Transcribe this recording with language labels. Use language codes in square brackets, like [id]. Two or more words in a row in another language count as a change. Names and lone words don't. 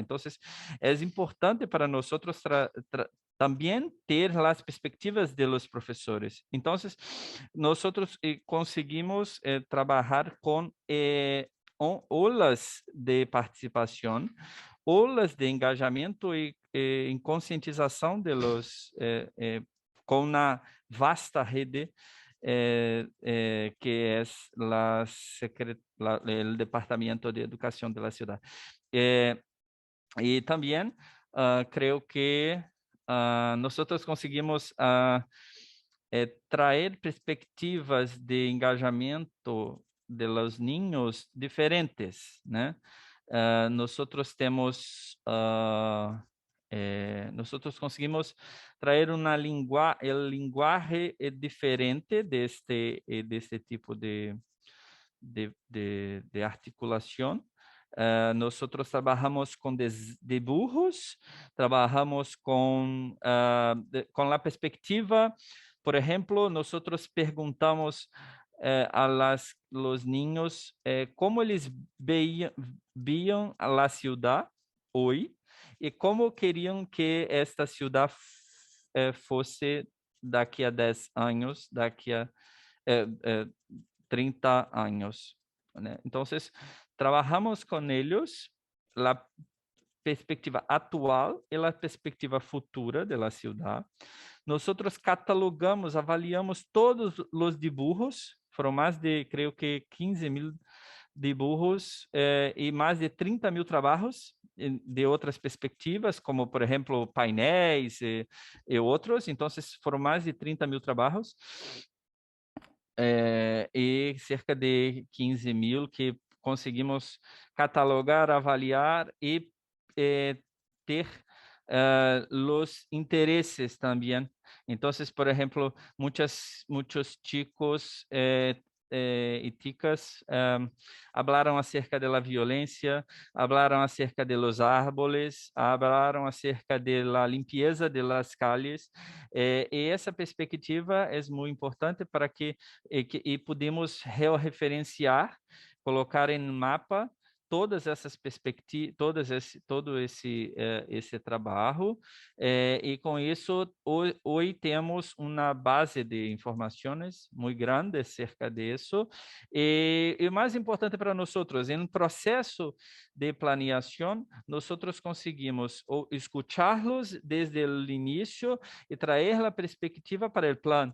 [es] Entonces, es importante para nosotros también ter las perspectivas de los profesores. Entonces, nosotros conseguimos trabajar con olas de participación, olas de [pt] engajamento e em conscientização de los, com uma vasta rede que é o Departamento de Educação da cidade. E também creio que nós conseguimos trazer perspectivas de engajamento de [es] los niños [pt] diferentes, né? Nosotros temos, nosotros conseguimos trazer [es] el lenguaje [pt] diferente deste tipo de articulação. [es] Nosotros trabajamos con dibujos, trabajamos con la perspectiva, por ejemplo, nosotros perguntamos los niños cómo eles veían a la ciudad hoy y cómo querían que esta ciudad [pt] fosse daqui a 10 [es] años, [pt] daqui a 30 [es] años. [pt] ¿né? [es] Entonces, trabajamos con ellos la perspectiva actual y la perspectiva futura de la ciudad. Nosotros catalogamos, [pt] avaliamos todos os dibujos, foram mais de, creio que 15.000 dibujos e mais de 30.000 trabalhos de outras perspectivas, como, por exemplo, painéis e outros. Então, foram mais de 30.000 trabalhos e cerca de 15.000 que conseguimos catalogar, avaliar e ter [es] los intereses también. Entonces, por ejemplo, muchos chicos y chicas hablaron acerca de la violencia, hablaron acerca de los árboles, hablaron acerca de la limpieza de las calles, y esa perspectiva es muy importante para que podemos referenciar, colocar en mapa [pt] todas essas perspectivas, todo esse trabalho, e com isso hoje temos uma base de informações muito grande acerca disso, e o mais importante para nós, em um processo de planeação, nós conseguimos escutar-los desde o início e trazer a perspectiva para o plano.